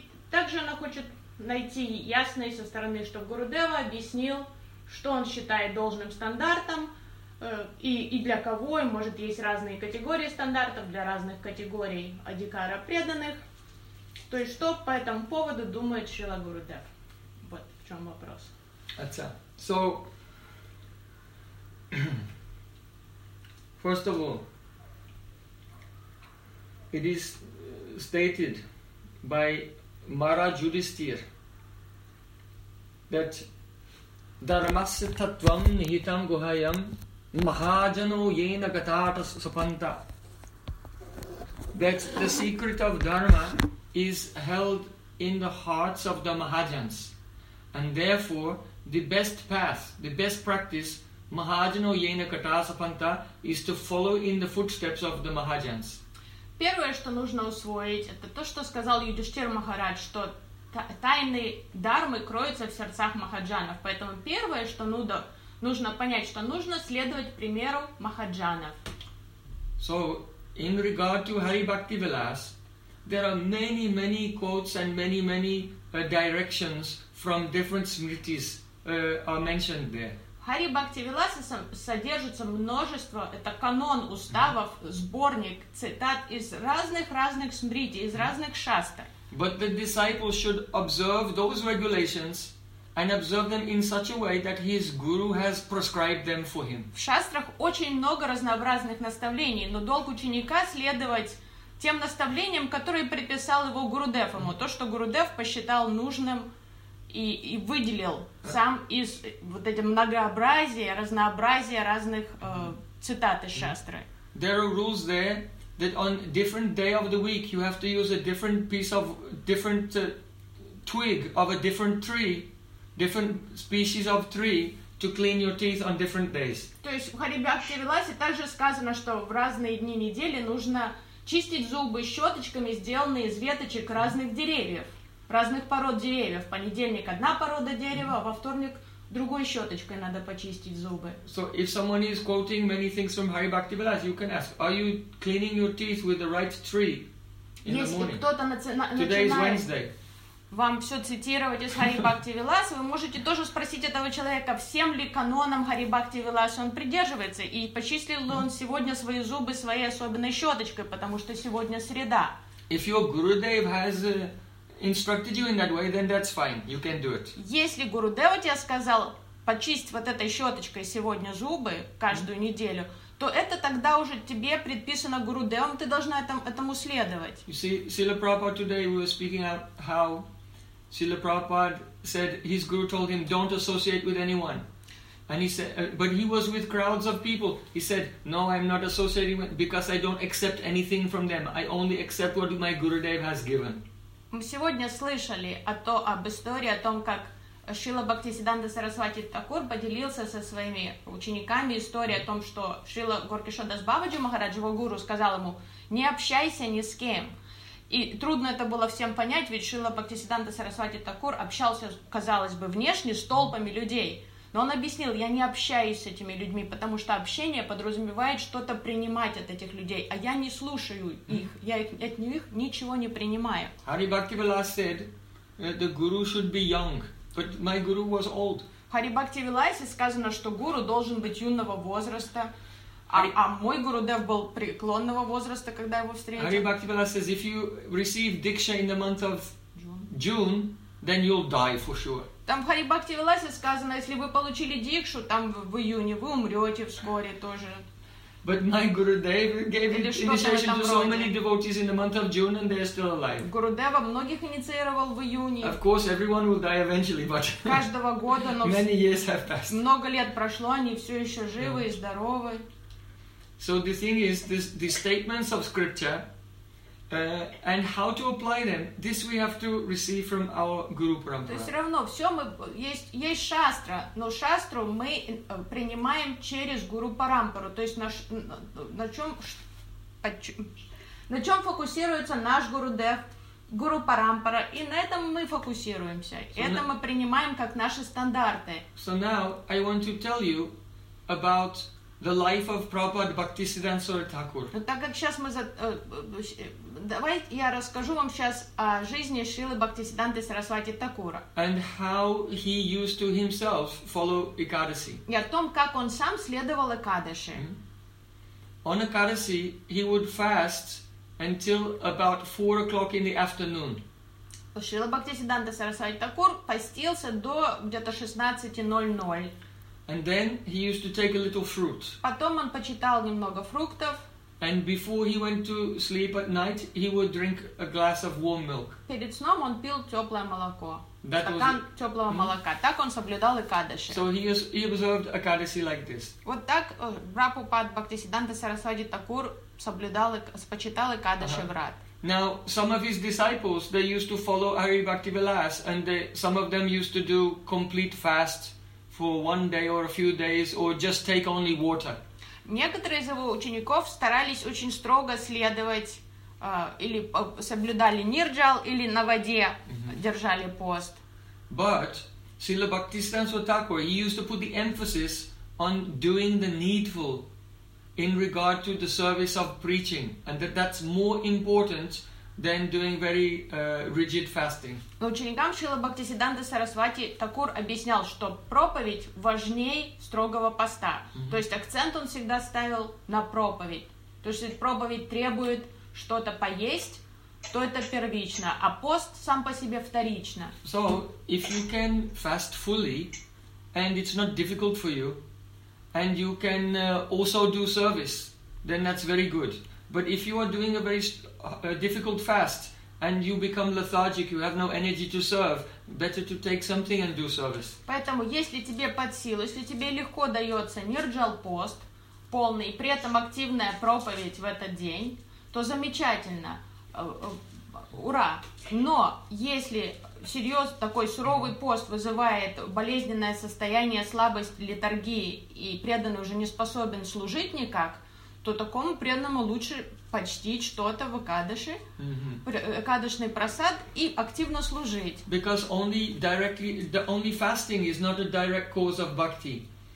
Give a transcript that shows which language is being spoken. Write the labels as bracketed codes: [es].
[ru] Также она хочет найти ясность со стороны, что Гурудева объяснил, что он считает должным стандартом, и для кого, и может есть разные категории стандартов, для разных категорий адикара преданных. То есть что по этому поводу думает Шрила Гурудев? Вот в чем вопрос. Отца. [en] So, first of all, it is stated by Maharaj Yudhisthira that [sa] dharmasya tattvam nihitam guhayam mahajano yena gatata supanta, [en] that the secret of dharma is held in the hearts of the mahajans, and therefore the best path, the best practice, [sa] mahajano yena gatata supanta, [en] is to follow in the footsteps of the mahajans. [ru] Первое, что нужно усвоить, это то, что сказал Юдиштхира Махарадж, что тайны дармы кроются в сердцах махаджанов. Поэтому первое, что нужно понять, что нужно следовать примеру махаджанов. [en] So, in regard to Hari Bhakti Vilas, there are many, many quotes and many, many directions from different smritis are mentioned there. [ru] Hari Bhakti Vilasa содержится множество, это канон уставов, сборник цитат из разных смрити, из разных шастр. [en] But the disciple should observe those regulations and observe them in such a way that his guru has prescribed them for him. [ru] В шастрах очень много разнообразных наставлений, но долг ученика следовать тем наставлениям, которые приписал его Гурудев ему, то, что Гурудев посчитал нужным и выделил сам из вот этого многообразия, разнообразия разных цитат из шастры. [en] There are rules there that on different day of the week you have to use a different piece of different twig of a different tree, different species of tree to clean your teeth on different days. [ru] То есть в Хари Бхакти Виласе также сказано, что в разные дни недели нужно чистить зубы щеточками, сделанные из веточек разных деревьев. Разных пород деревьев. В понедельник одна порода дерева, а во вторник другой щеточкой надо почистить зубы. [en] So if someone is quoting many things from Hari Bhakti Vilas, you can ask, are you cleaning your teeth with the right tree in [ru] Если [en] the morning? [ru] Кто-то [en] Today is Wednesday. [ru] Вам все цитировать из Хари Бхакти Вилас, вы можете тоже спросить этого человека, всем ли каноном Хари Бхакти Вилас он придерживается, и почистил ли он сегодня свои зубы своей особенной щеточкой, потому что сегодня среда. [en] If your Gurudev has instructed you in that way, then that's fine. You can do it. [ru] Если Гурудева тебе сказал почисть вот этой щеточкой сегодня зубы каждую неделю, то это тогда уже тебе предписано Гурудевом, ты должна этому следовать. [en] You see, Srila Prabhupada today we were speaking about how Srila Prabhupada said his guru told him don't associate with anyone. And he said, but he was with crowds of people. He said, no, I'm not associating with, because I don't accept anything from them. I only accept what my Gurudev has given. [ru] Мы сегодня слышали об истории о том, как Шрила Бхактисиддханта Сарасвати Такур поделился со своими учениками историей о том, что Шрила Горкишодас Бабаджи Махарадж, его гуру, сказал ему, не общайся ни с кем. И трудно это было всем понять, ведь Шрила Бхактисиддханта Сарасвати Такур общался, казалось бы, внешне с толпами людей. Но он объяснил, я не общаюсь с этими людьми, потому что общение подразумевает что-то принимать от этих людей, а я не слушаю их, я от них ничего не принимаю. [en] Hari Bhakti Vilas said the guru should be young, but my guru was old. [ru] Hari Bhakti Vilas сказано, что гуру должен быть юного возраста, а мой Гурудев был преклонного возраста, когда его встретил. [en] Hari Bhakti Vilas says if you receive diksha in the month of June, then you'll die for sure. [ru] Там в Хари Бхакти Виласе сказано, если вы получили дикшу, там в июне, вы умрете вскоре тоже. [en] But my Gurudev gave initiation to so many devotees in the month of June and they are still alive. [ru] Гурудева многих инициировал в июне. [en] Of course, everyone will die eventually, but [ru] каждого года, но [en] many years have passed. [ru] Много лет прошло, они все еще живы и здоровы. [en] So the thing is, the statements of scripture and how to apply them, this we have to receive from our Guru Parampara. [ru] То есть равно, все мы, есть шастра, но шастру мы принимаем через Guru Parampara. То есть на чем фокусируется наш Гурудев, Guru Parampara, и на этом мы фокусируемся. Это мы принимаем как наши стандарты. [en] So now I want to tell you about the life of Prabhupada Bhaktisiddhanta Saraswati Thakur. [ru] Но так как сейчас мы за давайте я расскажу вам сейчас о жизни Шрилы Бхактисиддханты Сарасвати Такура. [en] And how he used to himself follow Ekadasi. [ru] И о том, как он сам следовал Экадаши. [en] On Ekadasi, he would fast until about 4 o'clock in the afternoon. [ru] Шрила Бхактисиддханта Сарасвати Такур постился до где-то 16:00. [en] And then he used to take a little fruit. [ru] Потом он почитал немного фруктов. [en] And before he went to sleep at night, he would drink a glass of warm milk. [ru] Перед сном он пил теплое молоко. [en] That [ru] стакан was... теплого mm-hmm. молока. Так он соблюдал Экадаши. [en] So he observed Экадаши like this. [ru] Вот так Прабхупад Бхактисиддханта Сарасвати Такур соблюдал, почитал Экадаши врат. [en] Now, some of his disciples, they used to follow Hari Bhakti Vilas, and they, some of them used to do complete fast for one day or a few days, or just take only water. [ru] Некоторые из его учеников старались очень строго следовать, или соблюдали нирджал, или на воде держали пост. [en] But Srila Bhaktisiddhanta Thakur, he used to put the emphasis on doing the needful in regard to the service of preaching, and that that's more important than doing very rigid fasting. [ru] Но ученикам Шрилы Бхактисиддханты Сарасвати Такур объяснял, что проповедь важнее строгого поста. То есть акцент он всегда ставил на проповедь. То есть если проповедь требует что-то поесть, то это первично, а пост сам по себе вторично. [en] So, if you can fast fully, and it's not difficult for you, and you can also do service, then that's very good. But if you are doing a very difficult fast and you become lethargic, you have no energy to serve, better to take something and do service. [ru] Поэтому, если тебе под силу, если тебе легко дается нирджал пост, полный, при этом активная проповедь в этот день, то замечательно. Ура! Но если серьезный такой суровый пост вызывает болезненное состояние, слабость, летаргии, и преданный уже не способен служить никак, то такому преданному лучше почтить что-то в Экадаши, Экадашный просад и активно служить. [en] Because only directly, the only fasting is not a direct cause of bhakti.